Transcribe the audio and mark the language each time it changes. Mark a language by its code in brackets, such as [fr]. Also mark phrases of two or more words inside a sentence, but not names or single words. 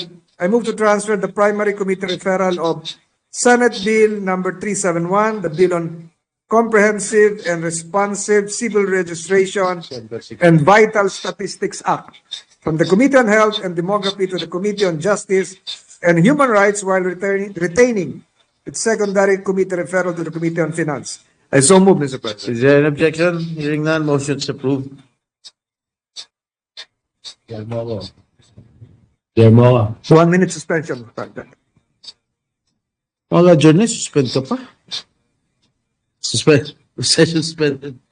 [en] I move to transfer the primary committee referral of Senate Bill number 371, the Bill on Comprehensive and Responsive Civil Registration and Vital Statistics Act, from the Committee on Health and Demography to the Committee on Justice and Human Rights, while retaining its secondary committee referral to the Committee on Finance. I so move, Mr. President. Is there an objection? Hearing none, motion is approved. Yermoa. 1 minute suspension, Mr. President. [tl] Mga journey, suspend ka pa. [en] Suspend. Session suspended.